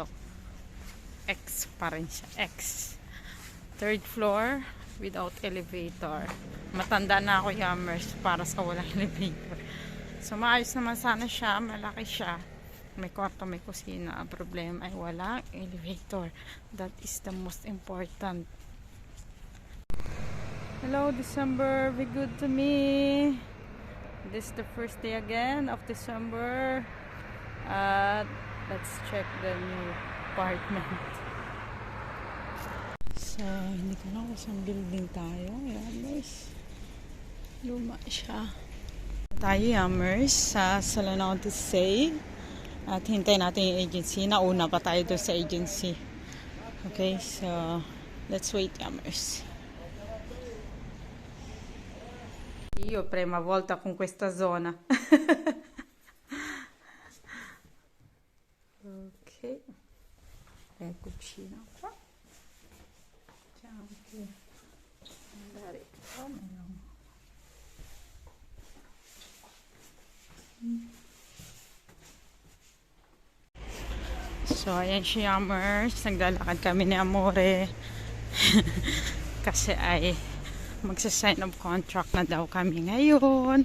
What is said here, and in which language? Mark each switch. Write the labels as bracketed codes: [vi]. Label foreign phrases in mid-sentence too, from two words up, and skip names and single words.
[tl] X pa rin siya. X. [en] 3rd floor without elevator. [tl] Matanda na ako, yummers, para sa walang elevator. So maayos naman sana siya. Malaki siya. May kwarto, may kusina. Ang problema ay walang elevator. [en] That is the most important. Hello, December. Be good to me. This is the first day again of December. Let's check the new apartment. [tl] So, hindi ko na kung saan building tayo. Yummers. Luma siya. Tayo, yummers, sa Salon to Say. At hintay natin yung agency. Nauna pa tayo doon sa agency. [en] Okay, so let's wait, yummers. [it] Io prima volta con questa zona. Cucina qua. C'è anche magari So, [tl] ayan si Yummers. Naglalakad kami ni Amore. Kasi ay magsa- [en] sign of contract [tl] na daw kami ngayon.